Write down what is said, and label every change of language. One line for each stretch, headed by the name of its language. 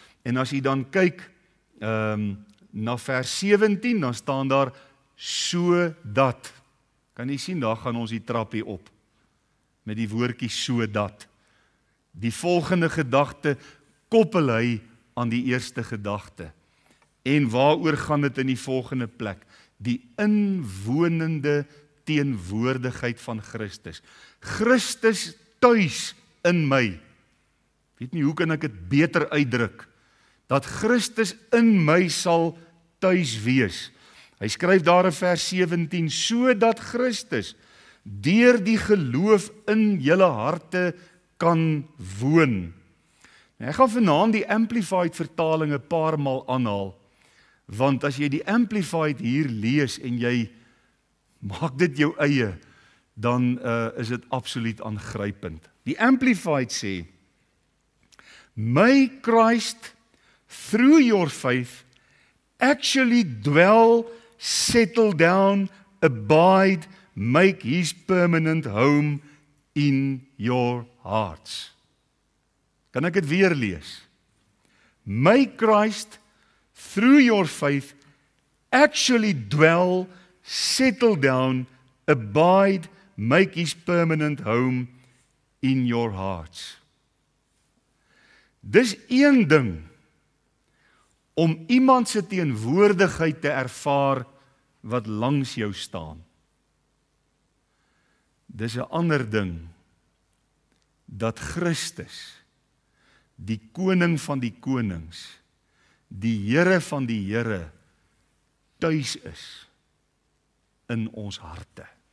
Afrikaans: En as jy dan kyk na vers 17, dan staan daar, sodat, kan jy sien, daar gaan ons die trappie op, met die woordjie sodat. Die volgende gedagte koppel hy aan die eerste gedagte. En waaroor gaan dit in die volgende plek? Die inwonende teenwoordigheid van Christus. Christus tuis in my. Weet nie, hoe kan ek dit beter uitdruk? Dat Christus in my sal tuis wees. Hy skryf daar in vers 17, sodat Christus deur die geloof in julle harte kan woon. Ek gaan vanaand die Amplified vertaling 'n paar maal aanhaal, want as jy die Amplified hier lees en jy maak dit jou eie, dan is dit absoluut aangrypend. Die Amplified sê,
English: may Christ through your faith actually dwell, settle down, abide, make his permanent home in your hearts.
Afrikaans: Kan ek dit weer lees?
English: May Christ, through your faith, actually dwell, settle down, abide, make his permanent home in your hearts.
Afrikaans: Dis een ding om iemand se teenwoordigheid te ervaar wat langs jou staan. Dis 'n ander ding dat Christus, die koning van die konings, die Here van die Here, tuis is in ons harte.